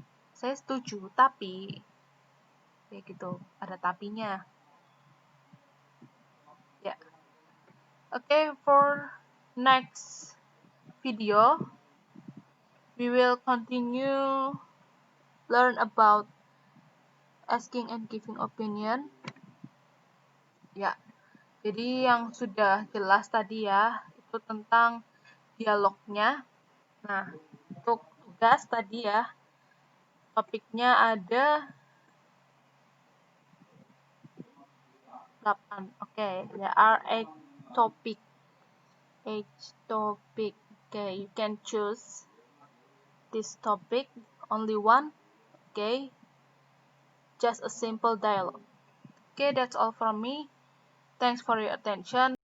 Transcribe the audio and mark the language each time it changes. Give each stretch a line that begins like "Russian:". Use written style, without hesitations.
Indonesian: Saya setuju tapi ya gitu, ada tapinya ya.
English: Okay, for next video we will continue learn about asking and giving opinion ya.
Indonesian: Jadi yang sudah jelas tadi ya, itu tentang dialognya. Nah, untuk tugas tadi ya, topiknya ada 8.
English: Okay, there are 8 topic. Okay, you can choose this topic, only one. Okay, just a simple dialogue. Okay, that's all from me. Thanks for your attention.